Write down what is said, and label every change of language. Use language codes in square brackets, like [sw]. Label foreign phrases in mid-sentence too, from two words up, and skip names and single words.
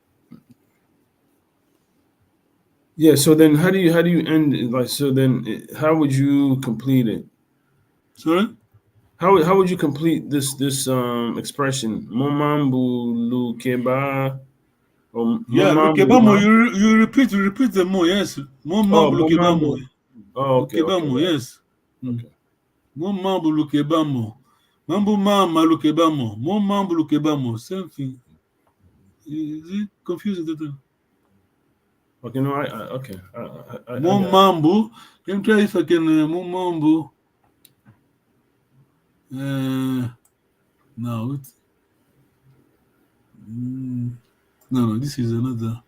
[en] Yeah, so then how do you end it? Like, so then how would you complete it? Sorry? How would you complete this expression? [kg] Mo Mambu Lukeba. Yeah, Lukeba Mo, [en] you repeat the Mo, yes. [kg] Mo Mambu Lukeba Mo. [en] Oh, okay. [kg] Lukeba Mo, [en] yes. Okay. [kg] Mo Mambu Lukeba Mo. Mambu Mama Lukeba Mo. Mo Mambu Lukeba Mo. [en] Same thing. Is it confusing? Okay, no, okay. Mumambu. Let me try if I can. Mumambu. No, no, this is another.